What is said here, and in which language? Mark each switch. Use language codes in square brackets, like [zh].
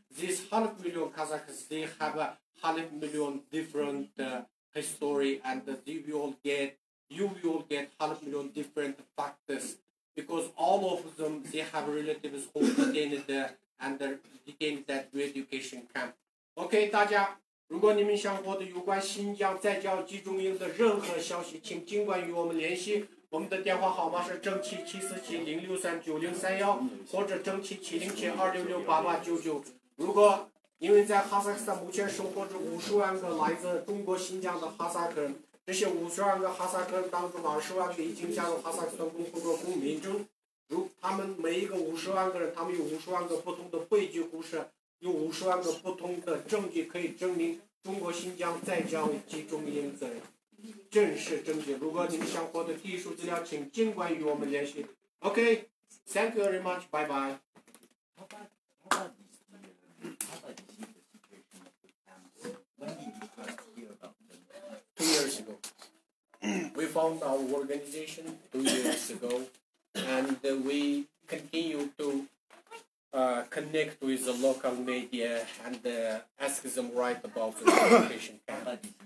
[en] These 500,000 Kazakhs, they have a 500,000 different history, and you will get 500,000 different factors, because all of them, they have relatives who detained and detained at re-education camp. [zh] Okay, 大家，如果你们想获得有关新疆在教集中营的任何消息，请尽管与我们联系。我们的电话号码是正777-063-9031，或者正777-266-8899。如果因为在哈萨克斯坦目前生活着50万个来自中国新疆的哈萨克人，这些50万个哈萨克人当中20万个已经加入哈萨克斯坦共和国公民中，他们每一个50万个人，他们有50万个不同的悲剧故事，有50万个不同的证据可以证明中国新疆在教育集中营的真实证据。如果你们想获得技术资料，请尽管与我们联系。 [en] Okay, thank you very much. Bye bye. We found our organization 2 years ago, and we continue to connect with the local media and ask them right about the education camp.